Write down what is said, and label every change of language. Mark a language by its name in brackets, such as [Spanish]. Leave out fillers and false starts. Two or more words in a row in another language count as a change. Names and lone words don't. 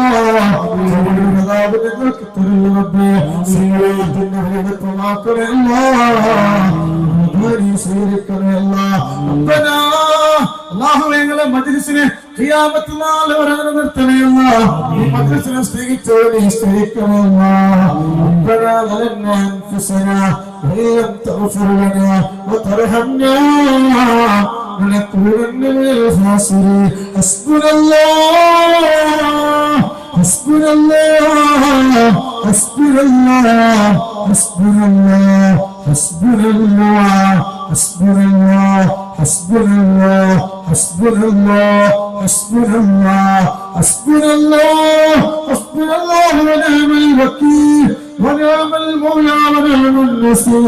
[Malayalam] ഞങ്ങൾക്ക് തരുന്നവരുടെ എളുപ്പമാക്കണയില്ല, സ്വീകരിക്കണയില്ല. അല്ലാഹുവേ മജ്‌ലിസിനെ ഖിയാമത്ത് നാൾ വരെ നിർത്തണയില്ല. ഈ മജ്‌ലിസിനെ സ്നേഹിച്ചവരെ സ്നേഹിക്കണയില്ല. [Arabic] ربنا ظلمنا أنفسنا وإن لم تغفر لنا وترحمنا لنكونن من الخاسرين. حسبنا الله حسبنا الله حسبنا الله حسبنا الله حسبنا الله حسبنا الله حسبنا الله حسبنا الله حسبنا الله حسبنا الله حسبنا الله ونعم الوكيل ونعم المولى ونعم النصير.